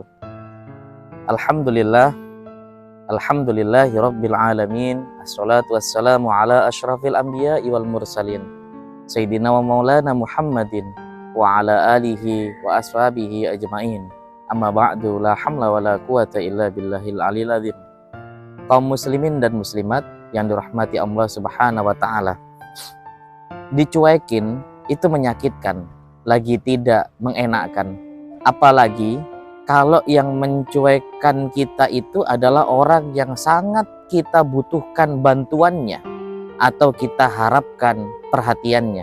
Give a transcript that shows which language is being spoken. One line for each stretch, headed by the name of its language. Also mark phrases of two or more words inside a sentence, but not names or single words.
Arabic: الحمد لله، الحمد لله رب العالمين. الصلاة والسلام على أشرف الأنبياء والمرسلين، سيدنا ومولانا محمد وعلى آله وأصحابه أجمعين. أما بعد, لا حول ولا قوة إلا بالله العلي العظيم.
Indonesian: Kaum muslimin dan muslimat yang dirahmati Allah
Arabic: سبحانه وتعالى,
Indonesian: dicuekin itu menyakitkan, lagi tidak mengenakkan. Apalagi kalau yang mencuekkan kita itu adalah orang yang sangat kita butuhkan bantuannya atau kita harapkan perhatiannya.